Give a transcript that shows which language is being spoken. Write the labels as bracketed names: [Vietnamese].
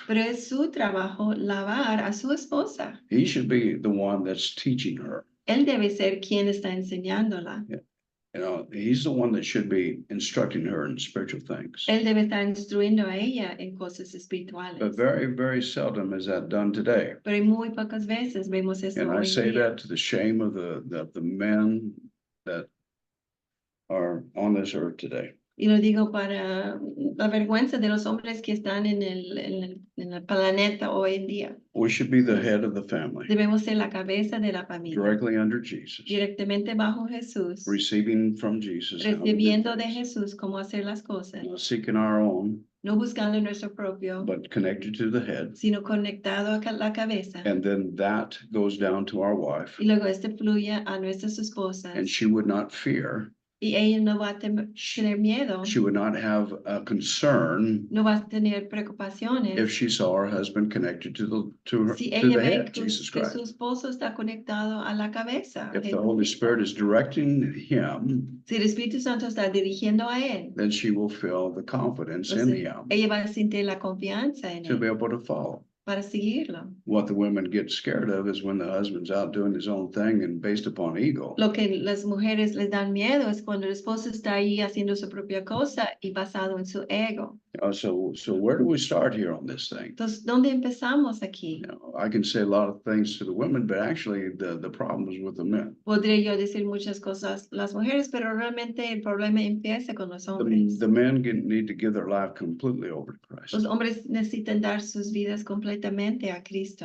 [Spanish] Pero es su trabajo lavar a su esposa. [English] He should be the one that's teaching her. [Spanish] Él debe ser quien está enseñándola. [English] You know, he's the one that should be instructing her in spiritual things. [Spanish] Él debe estar instruyendo a ella en cosas espirituales. [English] But very, very seldom is that done today. [Spanish] Pero muy pocas veces vemos eso [English] And I [Spanish] hoy en [English] say [Spanish] día. [English] that to the shame of the men that are on this earth today. [Spanish] Y lo digo para la vergüenza de los hombres que están en el planeta hoy en día. [English] We should be the head of the family, [Spanish] Debemos ser la cabeza de la familia. [English] directly under Jesus, [Spanish] Directamente bajo Jesús. [English] receiving from Jesus, how to do [Spanish] Recibiendo de [English] things. [Spanish] Jesús cómo hacer las cosas. [English] Not seeking our own, [Spanish] No buscando nuestro propio, [English] but connected to the head. [Spanish] sino conectado a la cabeza. [English] And then that goes down to our wife, [Spanish] Y luego fluye a nuestras esposas. [English] and she would not fear. [Spanish] Y ella no va a tener miedo. [English] She would not have a concern [Spanish] No va a tener preocupaciones. [English] if she saw her husband connected to her, [Spanish] Si [English] to [Spanish] ella [English] the [Spanish] ve [English] head, [Spanish] que [English] Jesus [Spanish] su [English] Christ. [Spanish] esposo está conectado a la cabeza. [English] If the Holy Spirit is directing him, [Spanish] Si el Espíritu Santo está dirigiendo a él, [English] then she will feel the confidence in [Spanish] entonces [English] him [Spanish] ella va a sentir la confianza en [English] to be [Spanish] él [English] able to follow. [Spanish] para seguirlo. [English] What the women get scared of is when the husband's out doing his own thing and based upon ego. [Spanish] Lo que las mujeres les dan miedo es cuando el esposo está ahí haciendo su propia cosa y basado en su ego. [English] So where do we start here on this thing? [Spanish] Entonces, ¿dónde empezamos aquí? [English] You know, I can say a lot of things to the women, but actually the problem is with the men. [Spanish] Podría yo decir muchas cosas las mujeres, pero realmente el problema empieza con los hombres. [English] The men need to give their life completely over to Christ [Spanish] Los hombres necesitan dar sus vidas completamente a Cristo